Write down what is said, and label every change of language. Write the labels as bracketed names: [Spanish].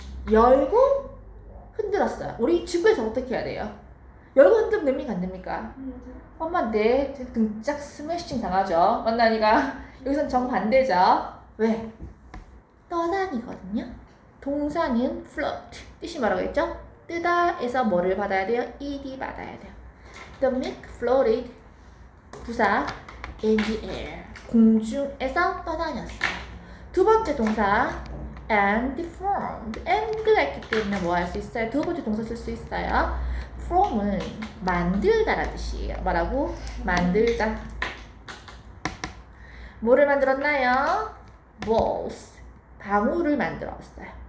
[Korean] 열고 흔들었어요. 우리 지구에서 어떻게 해야 돼요? 열고 흔들면 됩니까? 안 됩니까? 엄마 내 등짝 스매싱 당하죠. 만나니까 여기선 정반대죠. 왜? 떠다니거든요. 동사는 float. 뜻이 뭐라고 했죠? 뜨다에서 뭐를 받아야 돼요? [English] ed [Korean] 받아야 돼요. [English] The milk floated. [Korean] 부사 [English] in the air. [Korean] 공중에서 떠다녔어요. 두 번째 동사 and formed. and가 있기 때문에 뭐 할 수 있어요? 두 번째 동사 쓸 수 있어요. form은 만들다라는 뜻이에요. 뭐라고? 만들다. 뭐를 만들었나요? balls. 방울을 만들었어요.